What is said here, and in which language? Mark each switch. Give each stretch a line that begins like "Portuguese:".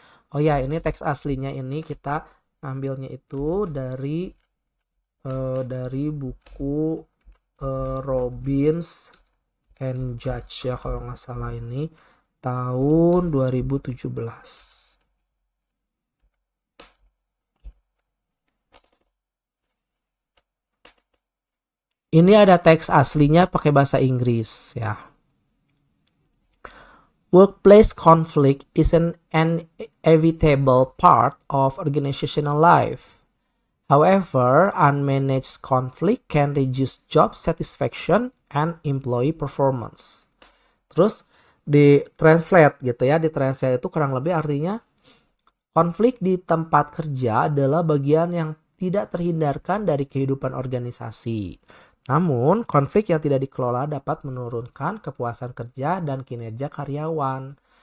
Indonesian: Oh ya, ini teks aslinya ini kita ambilnya itu dari buku Robbins and Judge ya kalau nggak salah, ini tahun 2017. Ini ada teks aslinya pakai bahasa Inggris ya.
English: Workplace conflict is an inevitable part of organizational life. However, unmanaged conflict can reduce job satisfaction and employee performance.
Indonesian: Terus di translate gitu ya, di translate itu kurang lebih artinya konflik di tempat kerja adalah bagian yang tidak terhindarkan dari kehidupan organisasi. Namun, konflik yang tidak dikelola dapat menurunkan kepuasan kerja dan kinerja karyawan.